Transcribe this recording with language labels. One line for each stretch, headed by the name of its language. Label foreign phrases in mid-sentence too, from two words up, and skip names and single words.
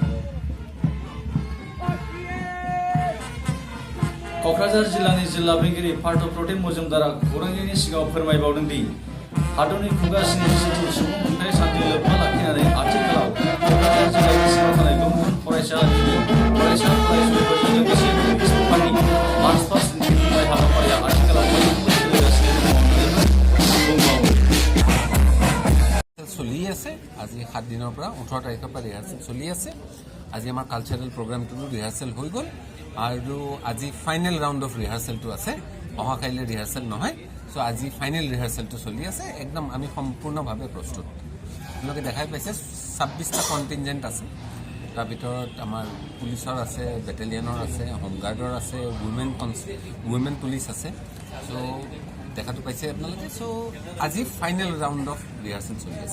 Bodo: क'क्राझार जिल्लानि जिल्ला बेंगिरि पार्थ प्रतिम मजुमदारा खौरांगिरिनि सिगाङाव फोरमायबावदों दि हादरनि खुंगासिनो जिथि सुबुं खुंथाय सानजों लोब्बा लाखिनानै आथिखालाव क'क्राझार जिल्लानि सिङाव थानाय गुबुन फरायसालिफोरजों लोगोसे फसंथाननि मार्च पास्ट दिन्थिफुंनाय हाबाफारिया आथिखालाव सोलिगासिनो दङ बुंबावो
Assamese: চলি আছে আজি 7 দিনৰ পৰা 18 তাৰিখৰ পৰা ৰিহাৰ্চেল চলি আছে আজি আমাৰ
English: cultural program
Assamese: ৰিহাৰ্চেল হৈ গ'ল আৰু আজি
English: final round of rehearsal
Assamese: আছে অহাকাইলৈ ৰিহাৰ্চেল নহয় সো আজি
English: final rehearsal
Assamese: চলি আছে একদম আমি সম্পূৰ্ণভাৱে প্ৰস্তুত আপোনালোকে দেখাই পাইছে 26টা কণ্টিনজেণ্ট আছে তাৰ ভিতৰত আমাৰ পুলিচৰ আছে বেটেলিয়নৰ আছে হোমগাৰ্ডৰ আছে
English: women police
Assamese: আছে সো দেখাটো পাইছে আপোনালোকে সো আজি
English: final round of rehearsal
Assamese: চলি আছে